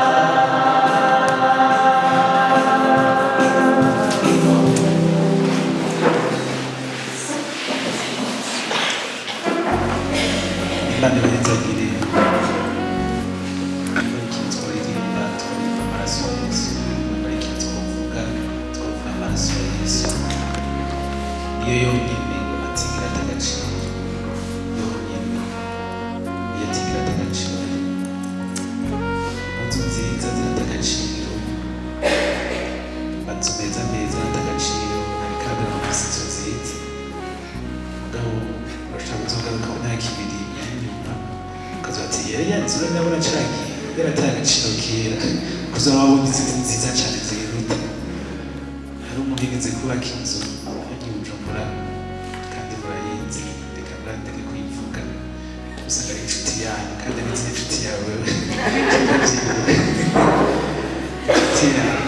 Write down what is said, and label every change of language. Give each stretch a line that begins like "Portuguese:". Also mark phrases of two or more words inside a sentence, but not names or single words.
Rundi: Imana ibahezagire, nimba ikintu twaririmba amaraso ya Yesu, nimba ikintu twavuga amaraso ya Yesu, niyo yonyine atigira atagaciro yonyine, niyo atigira atagaciro, impunzu nziza zirata agaciro, amazu meza arata agaciro, ariko amasizo nziza mugabo urashaka kuzogaruka mu myaka ibiri nyuma ukazoba ati ya nzu urabona caragiye kubera ata agaciro kera, kuzoba wabonye izindi nziza cane ziruta. Hari umuntu yigeze kubaka inzu yagiye Bujumbura kandi murayizi, reka murandeke kuyivuga, usanga ari inshuti yanyu kandi n'izi inshuti yawe inshuti yawe